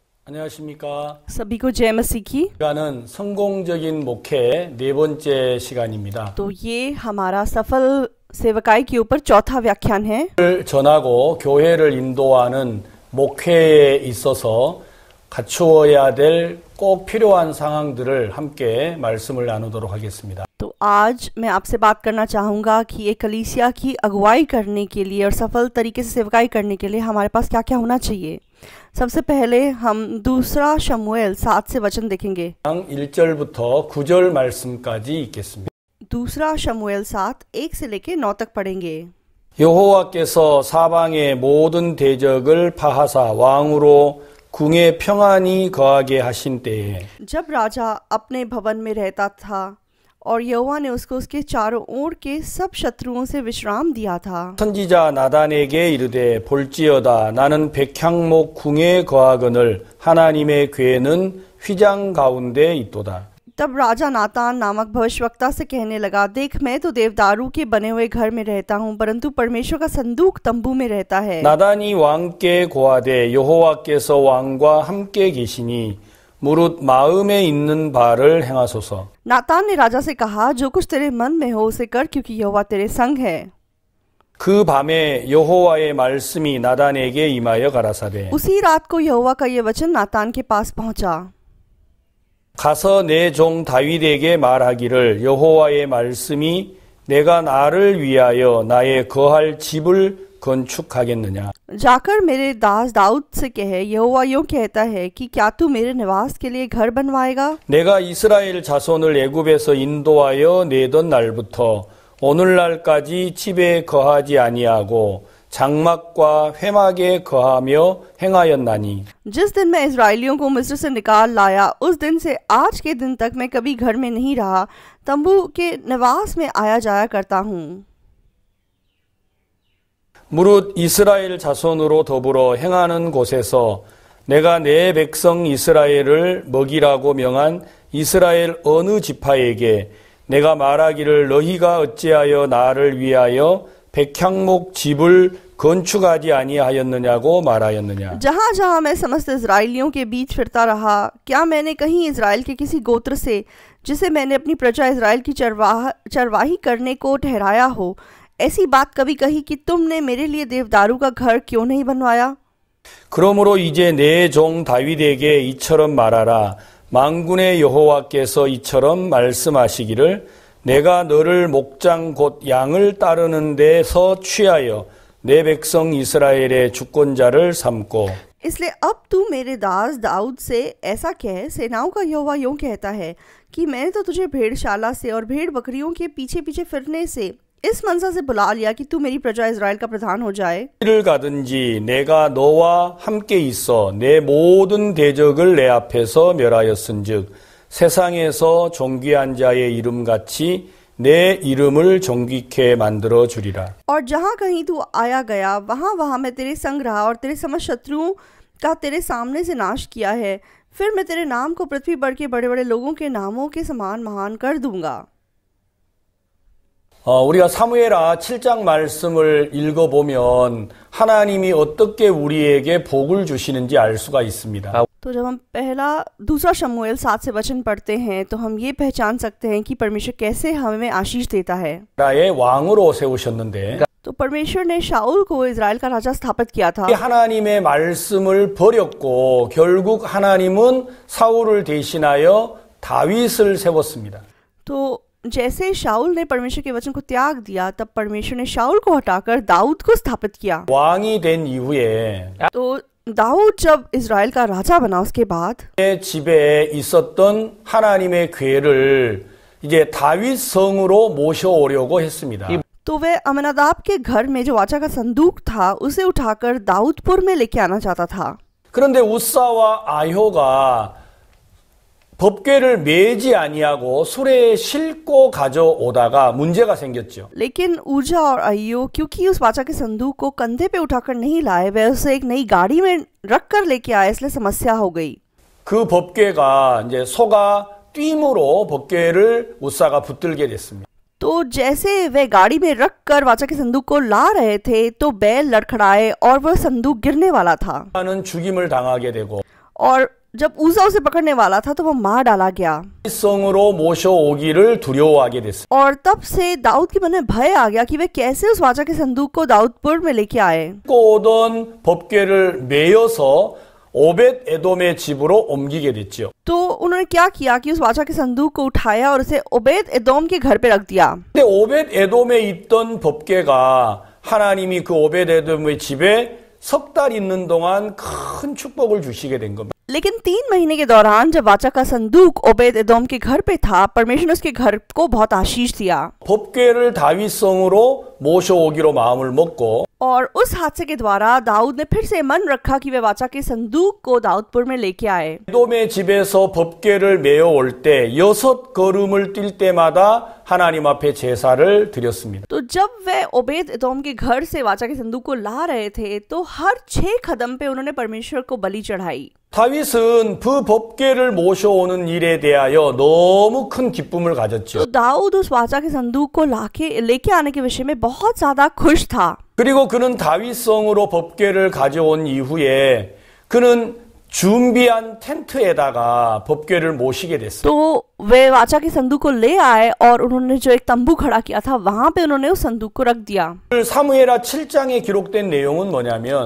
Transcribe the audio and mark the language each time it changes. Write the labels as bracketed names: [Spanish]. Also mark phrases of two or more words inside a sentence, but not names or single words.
[Korean] 안녕하십니까. [Hindi] सभी को जय मसीह की। [Korean] 시간은 성공적인 목회 네 번째 시간입니다. [Hindi] तो ये हमारा सफल सेवकाई के ऊपर चौथा व्याख्यान है। [Korean] 를 전하고 교회를 인도하는 목회에 있어서 갖추어야 될 꼭 필요한 상황들을 함께 말씀을 나누도록 하겠습니다. [Hindi] तो आज मैं आपसे बात करना चाहूँगा कि एक कलीसिया की अगुवाई करने के लिए और सफल तरीके से सेवकाई करने के लिए हमारे पास क्या क्या होना चाहिए। सबसे पहले हम दूसरा शमूएल 7 से वचन देखेंगे। [Korean] 1절부터 9절 말씀까지 읽겠습니다. [Hindi] दूसरा शमूएल 7 1 से लेके 9 तक पढ़ेंगे। [Korean] 여호와께서 사방의 모든 대적을 파하사 왕으로 궁에 평안히 거하게 하신 때에 [Hindi] जब राजा अपने भवन में रहता था और यहोवा ने उसको उसके चारों ओर के सब शत्रुओं से विश्राम दिया था। [Korean] 선지자 나단에게 이르되 볼지어다 나는 백향목 궁에 거하거늘 하나님의 궤는 휘장 가운데 있도다. [Hindi] तब राजा नातान नामक भविष्यवक्ता से कहने लगा, देख मैं तो देवदारू के बने हुए घर में रहता हूँ, परंतु परमेश्वर का संदूक तंबू में रहता है। [Korean] 나단이 왕께 고하되 여호와께서 왕과 함께 계시니 무릇 마음에 있는 바를 행하소서. [Hindi] नातान ने राजा से कहा, जो कुछ तेरे मन में हो उसे कर, क्योंकि यहोवा तेरे संग है। [Korean] 그 밤에 여호와의 말씀이 나단에게 임하여 가라사대 [Hindi] उसी रात को यहोवा का ये वचन नातान के पास पहुंचा। [Korean] 가서 내 종 다윗에게 말하기를 여호와의 말씀이 내가 나를 위하여 나의 거할 집을 건축하겠느냐. [Hindi] जाकर मेरे दास दाऊद से कहे, यहोवा यूं कहता है कि क्या तू मेरे निवास के लिए घर बनवाएगा। [Korean] 내가 이스라엘 자손을 애굽에서 인도하여 내던 날부터 오늘날까지 집에 거하지 아니하고 장막과 회막에 거하며 행하였나니 [Hindi] जिस दिन मैं इजराइलियों को मिस्र से निकाल लाया उस दिन से आज के दिन तक मैं कभी घर में नहीं रहा, तंबू के निवास में आया जाया करता हूँ। [Korean] 무릇 이스라엘 자손으로 더불어 행하는 곳에서 내가 내 백성 이스라엘을 먹이라고 명한 이스라엘 어느 지파에게 내가 말하기를 너희가 어찌하여 나를 위하여 백향목 집을 건축하지 아니하였느냐고 말하였느냐. [Hindi] जहाँ जहाँ मैं समस्त इजराइलियों के बीच फिरता रहा, क्या मैंने कहीं इजराइल के किसी गोत्र से, जिसे मैंने अपनी प्रजा इजराइल की चरवाही करने को ठहराया हो, ऐसी बात कभी कही कि तुमने मेरे लिए देवदारू का घर क्यों नहीं बनवाया। [Korean] 그러므로 이제 내 종 다윗에게 이처럼 말하라. 만군의 여호와께서 이처럼 말씀하시기를 내가 너를 목장 곧 양을 따르는 데서 취하여 내 백성 이스라엘의 주권자를 삼고 [Hindi] इसलिए अब तू मेरे दास दाऊद से ऐसा कह, सेनाओं का यहोवा यूं कहता है कि मैंने तो तुझे भेड़शाला से और भेड़ बकरियों के पीछे पीछे फिरने से इस मनसा से बुला लिया कि तू मेरी प्रजा इजराइल का प्रधान हो जाए। [Korean] 어디를 가든지 내가 너와 함께 있어 내 모든 대적을 내 앞에서 멸하였은즉 세상에서 존귀한 자의 이름같이 내 이름을 존귀케 만들어 주리라. [Hindi] और जहाँ कहीं तू आया गया वहाँ वहाँ मैं तेरे संग रहा और तेरे समस्त शत्रुओं का तेरे सामने से नाश किया है। फिर मैं तेरे नाम को पृथ्वी पर के बड़े बड़े लोगों के नामों के समान महान कर दूंगा। [Korean] 우리가 사무엘하 7장 말씀을 읽어보면 하나님이 어떻게 우리에게 복을 주시는지 알 수가 있습니다. [Hindi] तो जब हम दूसरा शमूएल 7 से वचन पढ़ते हैं तो हम ये पहचान सकते हैं कि परमेश्वर कैसे हमें आशीष देता है। [Korean] 나라의 왕으로 세우셨는데 [Hindi] तो परमेश्वर ने शाऊल को इजराइल का राजा स्थापित किया था। [Korean] 하나님의 말씀을 버렸고 결국 하나님은 사울을 대신하여 다윗을 세웠습니다. [Hindi] तो जैसे शाऊल ने परमेश्वर के वचन को त्याग दिया, तब परमेश्वर ने शाऊल को हटाकर दाऊद को स्थापित किया। [Korean] 왕이 된 이후에 [Hindi] तो दाऊद जब इजराइल का राजा बना उसके बाद [Korean] 집에 있었던 하나님의 궤를 이제 다윗 성으로 모셔오려고 했습니다. [Hindi] तो वे अमनादाब के घर में जो वाचा का संदूक था उसे उठाकर दाऊदपुर में लेके आना चाहता था। [Korean] 그런데 우사와 아효가 법궤를 매지 아니하고 수레에 싣고 가져오다가 문제가 생겼죠. [Hindi] लेकिन ऊजा और अय्यो क्योंकि उस वाचा के संदूक को कंधे पे उठाकर नहीं लाए, वे उसे एक नई गाड़ी में रख कर लेके आए, इसलिए समस्या हो गई। [Korean] 그 법궤가 이제 소가 뜀으로 법궤를 우사가 붙들게 됐습니다. [Hindi] तो जैसे वे गाड़ी में रख कर वाचा के संदूक को ला रहे थे तो बैल लड़खड़ाए और वह संदूक गिरने वाला था [Korean] 는 죽임을 당하게 되고 [Hindi] और जब उज़ा उसे पकड़ने वाला था तो वो मार डाला गया [Korean] 성으로 모셔오기를 두려워하게 됐어요. [Hindi] और तब से दाऊद के मन में भय आ गया कि वे कैसे उस वाचा के संदूक को दाऊदपुर में लेके आए। [Korean] 갖고 오던 법궤를 메어서 오벳 에돔의 집으로 옮기게 됐죠. [Hindi] तो उन्होंने क्या किया कि उस वाचा के संदूक को उठाया और उसे ओबेद एदोम के घर पे रख दिया। [Korean] 근데 오벳 에돔에 있던 법궤가 하나님이 그 오벳 에돔의 집에 석 달 있는 동안 큰 축복을 주시게 된 겁니다. [Hindi] लेकिन 3 महीने के दौरान जब वाचा का संदूक ओबेद एदोम के घर पे था, परमेश्वर ने उसके घर को बहुत आशीष दिया। [Korean] 법궤를 다윗성으로 모셔오기로 마음을 먹고 [Hindi] और उस हादसे के द्वारा दाऊद ने फिर से मन रखा कि वे वाचा के संदूक को दाऊदपुर में लेके आए। [Korean] 에돔의 집에서 법궤를 메어 올 때 6걸음을 뛸 때마다 하나님 앞에 제사를 드렸습니다. [Hindi] तो जब वे ओबेद एदोम के घर से वाचा के संदूक को ला रहे थे तो हर 6 कदम पे उन्होंने परमेश्वर को बलि चढ़ाई। [Korean] 다윗은 그 법궤를 모셔오는 일에 대하여 너무 큰 기쁨을 가졌죠. [Hindi] तो दाऊद उस वाचा के संदूक को लेके आने के विषय में बहुत ज्यादा खुश था। [Korean] 그리고 그는 다윗성으로 법궤를 가져온 이후에 그는 준비한 텐트에다가 법궤를 모시게 됐어요. [Hindi] तो वे वाचा के संदूक को ले आए और उन्होंने जो एक तंबू खड़ा किया था वहां पे उन्होंने उस संदूक को रख दिया। [Korean] 사무엘하 7장에 기록된 내용은 뭐냐면